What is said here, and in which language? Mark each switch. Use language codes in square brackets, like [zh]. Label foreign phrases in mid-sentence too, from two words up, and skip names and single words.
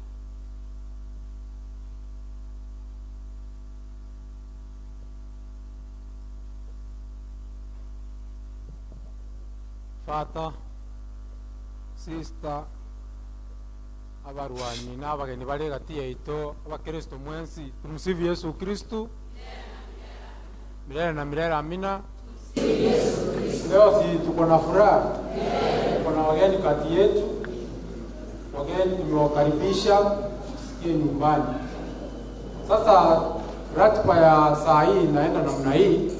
[en] Father, sister, [guz] abarwani n'abageni bari hagati yaito abakristo mwensi, [sw] tumusifu Yesu Kristo. Milele na milele, amina. Leo si tuko na furaha. Kuna wageni kati yetu. Wageni tumewakaribisha sikie nyumbani. Sasa ratiba ya saa hii inaenda namna hii.